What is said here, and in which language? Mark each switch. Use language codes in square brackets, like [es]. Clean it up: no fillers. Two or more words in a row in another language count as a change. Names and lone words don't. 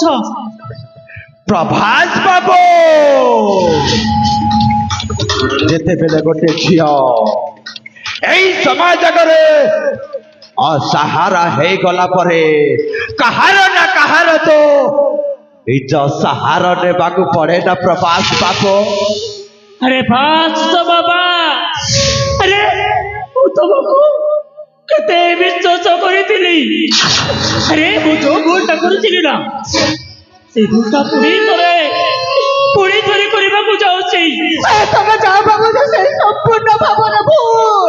[or] ପ୍ରଭାସ ବାବୁ, ଯେତେବେଳେ ଗୋଟେ ଝିଅ ଏଇ ସମାଜ ଆଗରେ ଅସାହାରା ହେଇଗଲା ପରେ କାହାର ନା କାହାର ତ ନିଜ ସାହାରା ନେବାକୁ ପଡେ ନା ପ୍ରଭାସ ବାବୁ। ଆରେ ଭାସ ବାବା, ଆରେ ମୁଁ ତମକୁ କେତେ ବିଶ୍ୱାସ କରିଥିଲି। ଆରେ ମୁଁ ଯୋଉ ଭୁଲଟା କରିଥିଲି ନା, ସେ ଭୁଲଟା ପୁଣି ଥରେ କରିବାକୁ ଯାଉଛି। ତମେ ଯାହା ଭାବୁଛ ସେ ସମ୍ପୂର୍ଣ୍ଣ ଭାବରେ ଭୁଲ।